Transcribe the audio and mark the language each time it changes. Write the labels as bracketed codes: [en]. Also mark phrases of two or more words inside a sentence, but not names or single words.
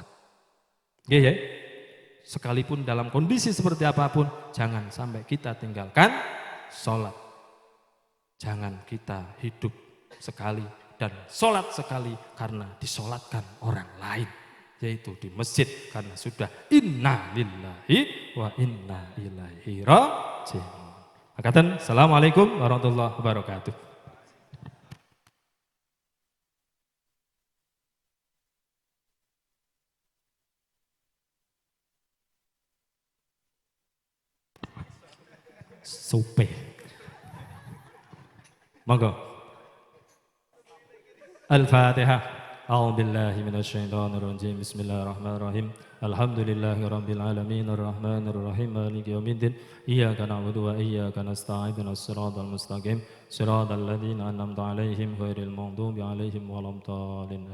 [id] Ya, sekalipun dalam kondisi seperti apapun, jangan sampai kita tinggalkan sholat. Jangan kita hidup sekali dan sholat sekali karena disolatkan orang lain, yaitu di masjid, karena sudah [ar] إنا لله وإنا إليه راجعون. Makatan, السلام عليكم ورحمة الله وبركاته. [jv] Supe. Monggo. [ar] Al-Fatihah. أعوذ بالله من الشيطان الرجيم بسم الله الرحمن الرحيم. الحمد لله رب العالمين الرحمن الرحيم مالك يوم الدين. إياك نعبد وإياك نستعين اهدنا الصراط المستقيم. صراط الذين أنعمت عليهم غير المغضوب عليهم ولا الضالين.